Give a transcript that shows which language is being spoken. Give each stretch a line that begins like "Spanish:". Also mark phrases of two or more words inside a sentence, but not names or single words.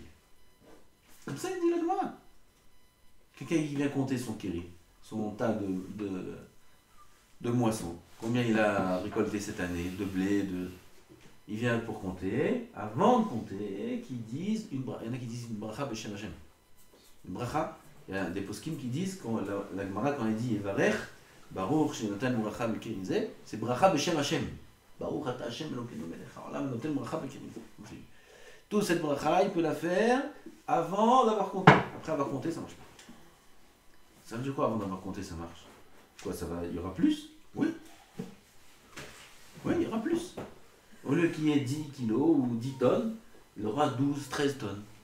French: Comme ça il dit la Gemara. Quelqu'un qui vient compter son kéri, son tas de moissons. Combien il a récolté cette année, de blé, Il vient pour compter, avant de compter, il y en a qui disent une
Hebrew: ברכה בשם השם.
French: Une bracha, il y a des poskim qui disent, la Gemara quand elle dit
Hebrew: אברך ברוך שנתן ברכה בכרי הזה,
French: c'est
Hebrew: ברכה בשם השם. ברוך אתה השם אלוקינו מלך העולם נותן ברכה בכרי הזה.
French: Toute cette bracha, il peut la faire avant d'avoir compté. Après avoir compté, ça marche pas. Ça veut dire quoi avant d'avoir compté, ça marche? Quoi, il y aura plus? Oui. Oui, il y aura plus. Au lieu qu'il y ait 10 kilos ou 10 tonnes, il y aura 12, 13 tonnes.